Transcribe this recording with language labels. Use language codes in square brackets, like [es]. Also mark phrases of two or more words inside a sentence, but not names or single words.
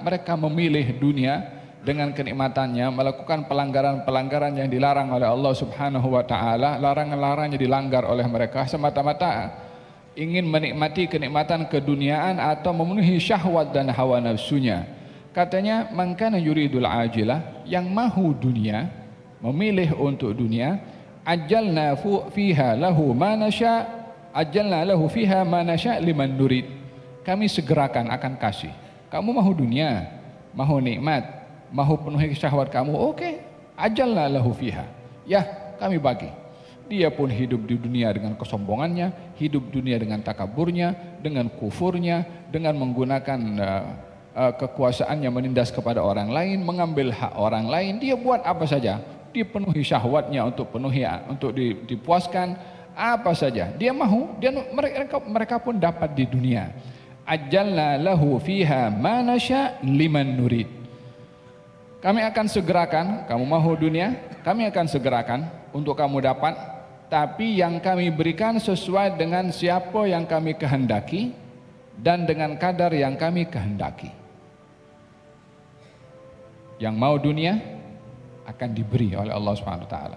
[ms] Mereka memilih dunia dengan kenikmatannya, melakukan pelanggaran-pelanggaran yang dilarang oleh Allah [ar] سبحانه وتعالى. [ms] Larangan-larangannya dilanggar oleh mereka semata-mata ingin menikmati kenikmatan keduniaan atau memenuhi syahwat dan hawa nafsunya. Katanya, [ar] من كان يريد العاجلة, [ms] yang mahu dunia, memilih untuk dunia, [ar] عجلنا فيها له ما نشاء عجلنا له فيها ما نشاء لمن نريد. [ms] Kami segerakan akan kasih. Kamu mahu dunia, mahu nikmat, mahu penuhi syahwat kamu, oke, [ar] عجلنا له فيها. [ms] Ya, kami bagi. Dia pun hidup di dunia dengan kesombongannya, hidup dunia dengan takaburnya, dengan kufurnya, dengan menggunakan kekuasaannya menindas kepada orang lain, mengambil hak orang lain. Dia buat apa saja, dipenuhi syahwatnya untuk dipuaskan apa saja dia mahu, dan mereka pun dapat di dunia. [ar] عجلنا له فيها ما نشاء لمن نريد. [ms] Kami akan segerakan, kamu mahu dunia, kami akan segerakan untuk kamu dapat, tapi yang kami berikan sesuai dengan siapa yang kami kehendaki dan dengan kadar yang kami kehendaki. Yang mau dunia akan diberi oleh Allah [ar] سبحانه وتعالى.